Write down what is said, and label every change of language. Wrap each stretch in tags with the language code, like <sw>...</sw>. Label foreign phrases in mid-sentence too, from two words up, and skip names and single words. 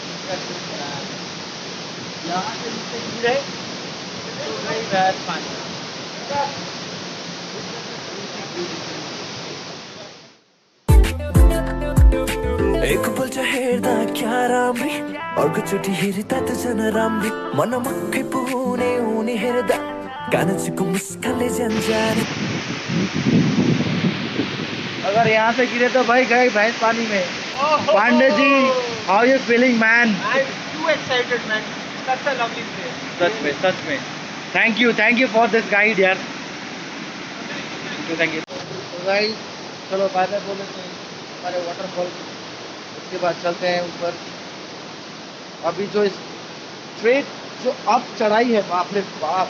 <hi>यहाँ से नीचे गिरे तो गई भैंस पानी</hi> <ne>एक पल हेर्दा क्या राम्री अर्कोचोटि हेर्दा त झन राम्री मन मक्कै पुने हुने हेर्दा कान्छीको मुस्कानले जाने।</ne> <hi>अगर यहाँ से गिरे तो भाई गए भैंस पानी में। पांडे जी,</hi> <en>how you feeling man? I'm too excited, man. Such a lovely place.</en> <hi>सच में</hi> <en>thank you for this guide यार। thank you.</en> <hi>तो गाइस चलो</hi> <en>bye bye</en> <hi>बोले हमारे वाटरफॉल, उसके बाद चलते हैं ऊपर। अभी जो स्ट्रेट जो अप चढ़ाई है, बाप रे बाप।</hi>